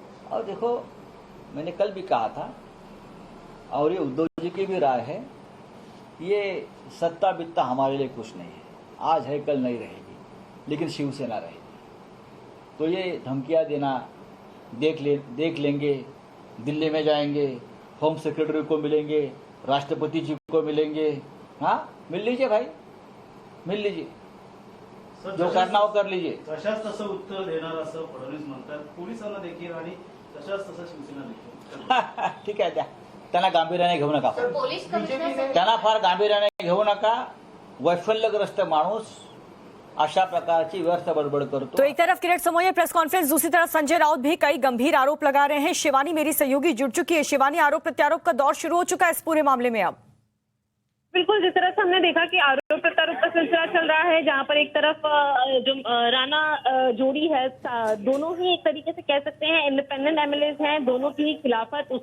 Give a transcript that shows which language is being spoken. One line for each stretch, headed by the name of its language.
Hindi: और देखो मैंने कल भी कहा था, और ये उद्धव जी की भी राय है, ये सत्ता बित्ता हमारे लिए कुछ नहीं है, आज है कल नहीं रहेगी, लेकिन शिवसेना रहेगी। तो ये धमकियाँ देना, देख लेंगे, दिल्ली में जाएंगे, होम सेक्रेटरी को मिलेंगे, राष्ट्रपति जी को मिलेंगे, हाँ मिल लीजिए भाई, मिल लीजिए, सर, जो करना हो कर लीजिए।
Marathi: तशाच तसं उत्तर देणार असं फडणवीस म्हणतात, पोलिसांना देखील आणि तशाच तसं शिवसेना देखील. ठीक आहे, द्या त्यांना गांभीर्याने घेऊ नका, पोलीस कमिशनर त्यांना फार गांभीर्याने घेऊ नका. वैफल्यग्रस्त माणूस अशा प्रकारची व्यर्थ बडबड करतो.
Hindi: तो एक तरफ किरण समोया प्रेस कॉन्फ्रेंस, दूसरी तरफ संजय राउत भी कई गंभीर आरोप लगा रहे हैं. शिवानी मेरी सहयोगी जुड़ चुकी है. शिवानी, आरोप प्रत्यारोप का दौर शुरू हो चुका है इस पूरे मामले में अब. बिल्कुल, जिस तरह से हमने देखा कि आरोप प्रत्यारोप का सिलसिला चल रहा है, जहां पर एक तरफ जो राणा जोड़ी है, दोनों ही एक तरीके से कह सकते हैं इंडिपेंडेंट एमएलएज हैं, दोनों की ही खिलाफत.